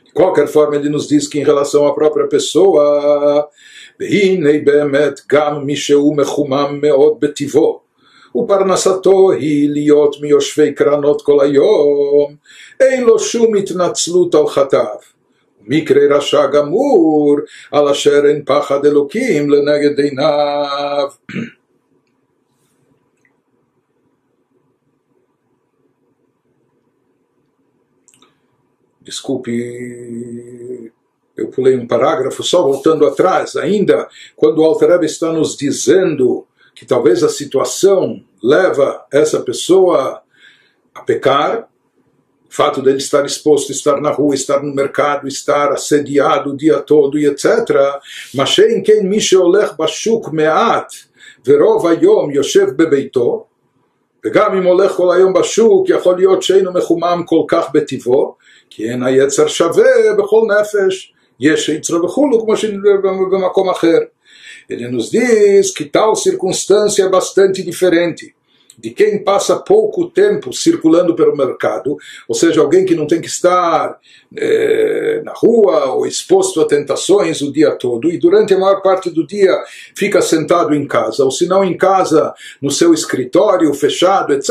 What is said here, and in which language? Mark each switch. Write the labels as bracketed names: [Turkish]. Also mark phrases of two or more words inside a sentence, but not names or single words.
[Portuguese] qualquer forma, ele nos diz que em relação à própria pessoa, [Hebrew] ופרנסתו היא להיות מיושבי קרנות כל היום, אין לו שום התנצלות על חטאיו. מקרה רשע גמור, על אשר אין פחד אלוקים לנגד עיניו. [Portuguese] Desculpe, eu pulei um parágrafo, só voltando atrás, ainda quando o Alter Rebbe está nos dizendo que talvez a situação leva essa pessoa a pecar, o fato dele estar exposto, estar na rua, estar no mercado, estar assediado o dia todo e etc. [Hebrew] mas שאין כן מי שהולך בשוק מעט ורוב היום יושב בביתו, וגם אם הולך כל היום בשוק יכול להיות שאינו מחומם כל כך בטבעו, כי אין היצר שווה בכל נפש, יש יצרו וכולו כמו שבמקום אחר. [Portuguese] Ele nos diz que tal circunstância é bastante diferente de quem passa pouco tempo circulando pelo mercado, ou seja, alguém que não tem que estar na rua ou exposto a tentações o dia todo, e durante a maior parte do dia fica sentado em casa, ou se não em casa, no seu escritório fechado, etc.